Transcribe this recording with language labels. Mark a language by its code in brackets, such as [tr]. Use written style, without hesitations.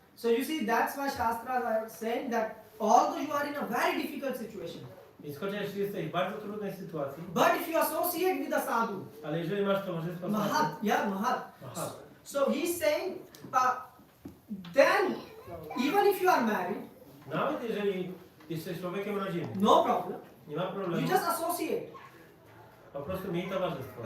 [en] So you see, that's why Shastras are saying that although you are in a very difficult situation, [pl] Więc chociaż jesteś w bardzo trudnej sytuacji, [en] but if you associate with a sadhu, [pl] ale jeżeli masz towarzystwo [en] Mahat, [pl] Mahat. [en] So he's saying, then even if you are married, [pl] Nawet jeżeli jesteś człowiekiem rodzinnym, [en] no problem. [pl] nie ma [en] You [pl] problemu, [en] just associate. [pl] po prostu miej towarzystwo.